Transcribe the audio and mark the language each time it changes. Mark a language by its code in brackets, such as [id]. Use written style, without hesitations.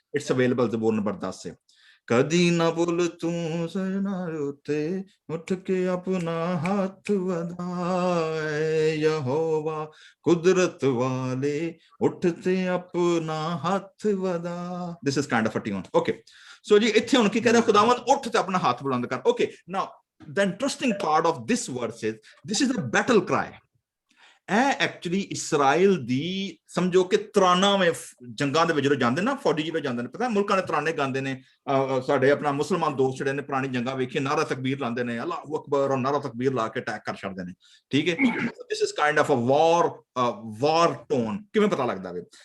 [en] it's available [pa] ਜ਼ਬੂਰ ਨੰबर 10 से। ਕਦੀ ਨਾ ਭੁੱਲ ਤੂੰ ਸਜਣਾ ਉੱਤੇ ਉੱਠ ਕੇ ਆਪਣਾ ਹੱਥ ਵਧਾਏ, ਯਹੋਵਾ ਕੁਦਰਤ ਵਾਲੇ ਉੱਠ ਤੇ ਆਪਣਾ ਹੱਥ ਵਧਾ। [en] This is kind of a tune. [pa] Okay, ਸੋ ਜੀ ਇੱਥੇ ਹੁਣ ਕੀ ਕਹਿੰਦਾ? ਖੁਦਾਵੰਦ ਉੱਠ ਤੇ ਆਪਣਾ ਹੱਥ ਬੁਲੰਦ ਕਰ। [en] Okay, now the interesting part of this verse is this is a battle cry. [pa] ਇਹ ਐਕਚੁਅਲੀ ਇਸਰਾਇਲ ਦੀ ਸਮਝੋ ਕਿ ਤਰਾਨਾਵੇਂ ਜੰਗਾਂ ਦੇ ਵਿੱਚ ਜਦੋਂ ਜਾਂਦੇ ਨਾ, ਫੌਜੀ ਜਿਵੇਂ ਜਾਂਦੇ ਨੇ, ਪਤਾ ਮੁਲਕਾਂ ਦੇ ਤਰਾਨੇ ਗਾਉਂਦੇ ਨੇ। ਸਾਡੇ ਆਪਣਾ ਮੁਸਲਮਾਨ ਦੋਸਤ ਜਿਹੜੇ ਨੇ ਪੁਰਾਣੀ ਜੰਗਾਂ ਵੇਖੀ, ਨਾਰਾ ਤਕਬੀਰ ਲਾਉਂਦੇ ਨੇ, ਅੱਲਾਹੁ ਅਕਬਰ, ਔਰ ਨਾਰਾ ਤਕਬੀਰ ਲਾ ਕੇ ਅਟੈਕ ਕਰ ਛੱਡਦੇ ਨੇ। ਠੀਕ ਹੈ, [en] This is kind of a war tone. [pa] ਕਿਵੇਂ ਪਤਾ ਲੱਗਦਾ ਵੇ?